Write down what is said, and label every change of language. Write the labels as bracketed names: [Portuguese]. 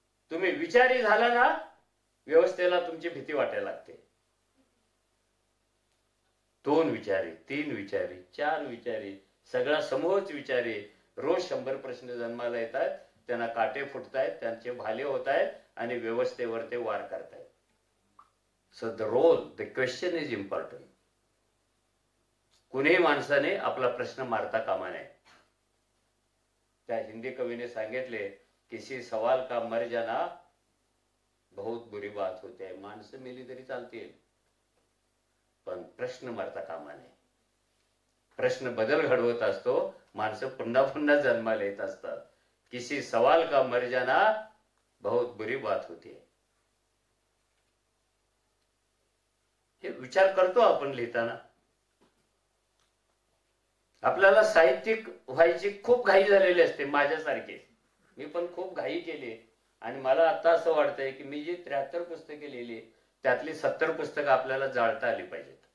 [Marathi] तुम्ही विचारी झाला ना, व्यवस्थेला तुमची भीती वाटायला लागते. 2 विचारी, 3 विचारी, 4 विचारी, सगळा समूहच विचारी. रोज 100 प्रश्न जन्माला येतात. त्यांना काटे फुटतायत, त्यांचे भाले होत आहेत आणि व्यवस्थेवर ते वार करतायत. [English] So the role, the question is important. [Marathi] कुणीही माणसाने आपला प्रश्न मारता कामा नये. त्या हिंदी कवीने सांगितले, [Hindi] किसी सवाल का मर जाना बहुत बुरी बात होती है. [Marathi] माणसं मेली तरी चालतील, पण प्रश्न मरता कामा नये. प्रश्न बदल घडवत असतो. माणसं पुन्हा पुन्हा जन्माला येत असतात. [Hindi] किसी सवाल का मर जाना बहुत बुरी बात होती है. [Marathi] हे विचार करतो आपण लिहिताना. आपल्याला साहित्यिक व्हायची खूप घाई झालेली असते. माझ्यासारखे मी पण खूप घाई केली. आणि मला आता असं वाटतंय की मी जी 73 पुस्तके लिहिली त्यातली 70 पुस्तकं आपल्याला जाळता आली पाहिजेत.